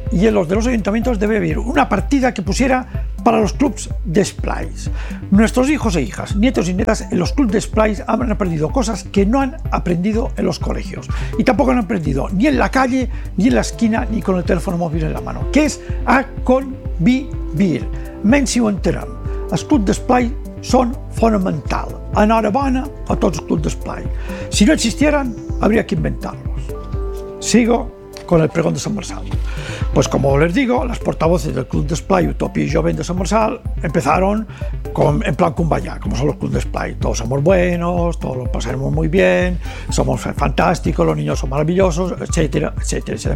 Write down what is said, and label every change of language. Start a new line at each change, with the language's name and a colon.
Spanish: y en los de los ayuntamientos debe haber una partida que pusiera para los clubs de esplais. Nuestros hijos e hijas, nietos y nietas en los clubs de esplais han aprendido cosas que no han aprendido en los colegios y tampoco han aprendido ni en la calle, ni en la esquina, ni con el teléfono móvil en la mano, que es a convivir. Mensio enteram.
Catalan: Els clubs de esplais són fonamentals. Enhorabona a tots els clubs de esplais.
Spanish: Si no existieran, habría que inventarlos. Sigo con el pregón de San Marçal. Pues como les digo, las portavoces del Club d'Esplai Utopia i Jovent de San Marçal empezaron con, en plan cumbayá, como son los Club d'Esplai. Todos somos buenos, todos lo pasaremos muy bien, somos fantásticos, los niños son maravillosos, etcétera, etcétera, etcétera.